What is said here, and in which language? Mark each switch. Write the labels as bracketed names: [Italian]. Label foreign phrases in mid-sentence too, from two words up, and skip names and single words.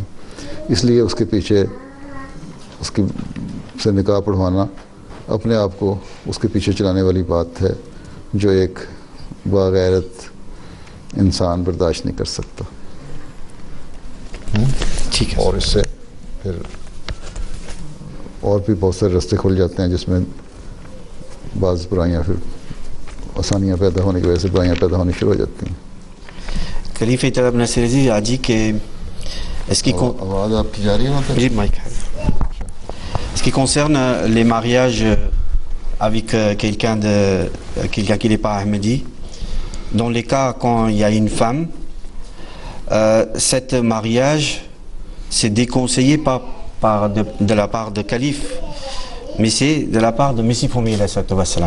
[Urdu] اس لیے اس کے پیچھے اس کی سے نکاح پڑھوانا اپنے آپ کو اس کے پیچھے چلانے والی بات ہے، جو ایک باغیرت انسان برداشت نہیں کر سکتا. ٹھیک ہے. اور اس سے پھر اور بھی بہت سارے راستے کھل جاتے ہیں، جس میں بعض برائیاں، پھر آسانیاں پیدا ہونے کی وجہ سے برائیاں پیدا ہونی شروع ہو جاتی ہیں. [French] Khalife Itala Ibn Aziz a dit que ce qui [Urdu] آواز آپ کی جا رہی ہے وہاں پہ? [French] Oui, Mike. Ce qui concerne les mariages avec quelqu'un qui n'est pas Ahmadi, dans les cas quand il y a une femme, cet mariage c'est déconseillé pas de la part de calife, mais c'est de la part de Messie premier wassalam.